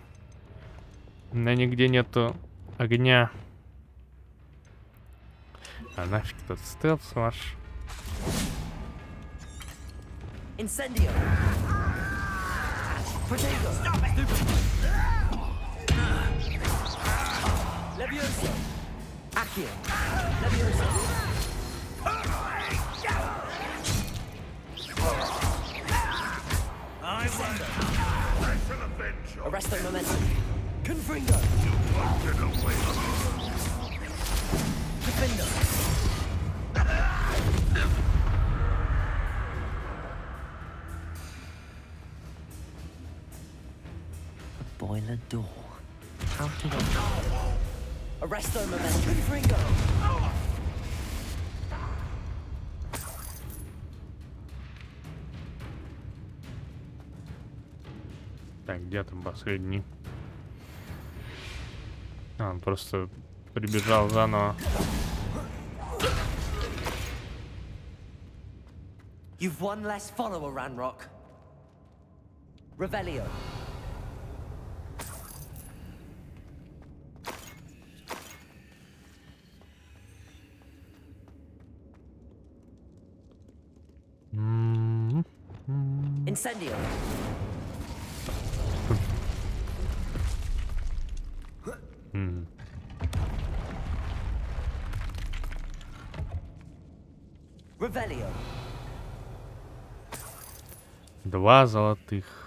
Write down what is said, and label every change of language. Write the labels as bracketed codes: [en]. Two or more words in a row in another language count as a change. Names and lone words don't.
[ru] У меня нигде нету огня. А нафиг тот стелс ваш. Incendio. Protego. Levioso. Accio. Levioso. Arresto momentum. Confringo. Defender. [en] A boiler door. How to open it? Arresto momentum. Confringo. [ru] Так, где там последний? А, он просто прибежал заново. [en] You've one less follower, Ranrock. [ru] Revelio. Incendio. Revelio. 2 золотых.